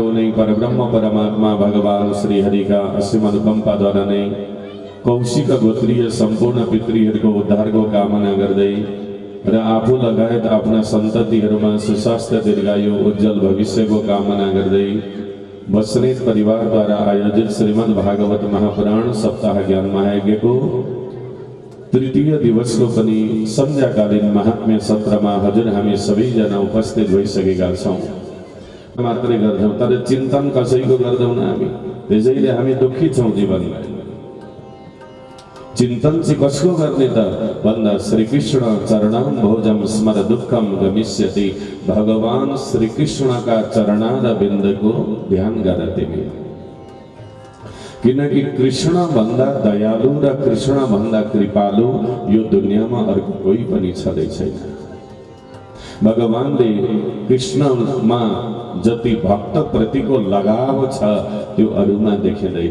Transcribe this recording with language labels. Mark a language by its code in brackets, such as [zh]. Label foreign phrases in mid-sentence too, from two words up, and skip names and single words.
[ne] नै परब्रह्म परमात्मा भगवान श्री हरिका असीम अनुकम्पाद्वारा नै कौशिक गोत्रीय सम्पूर्ण पितृहरूको उद्धारको कामना गर्दै र आफू लगायत आफ्ना सन्ततिहरूमा सुस्वास्थ्य दीर्घायु उज्जवल भविष्यको कामना गर्दै बस्नेत परिवारद्वारा आयोजित श्रीमद् भागवत महापुराण सप्ताह ज्ञान महायज्ञको तृतीय दिवसको पनि सन्ध्याकालीन महात्म्य सत्रमा हजुर हामी सबैजना उपस्थित भइसकेका छौँ। मात्रै गर्छौँ तर चिन्तन कसैको गर्दैनौँ हामी, त्यसैले हामी दुःखी छौँ जीवनमा। चिंतन से कसको गर्ने त भन्दा [sa] श्री कृष्ण चरणाम भोजम स्मर दुःखम गमिष्यति। [ne] भगवान श्री कृष्ण का चरणार बिंद को ध्यान गर तिमी, किनकि कृष्ण भन्दा दयालु र कृष्ण भन्दा कृपालु यो दुनियामा अर्को कोही पनि छँदै छैन। भगवानले कृष्णमा जति भक्त प्रतिको लगाव छ त्यो अरूमा देखिँदैन।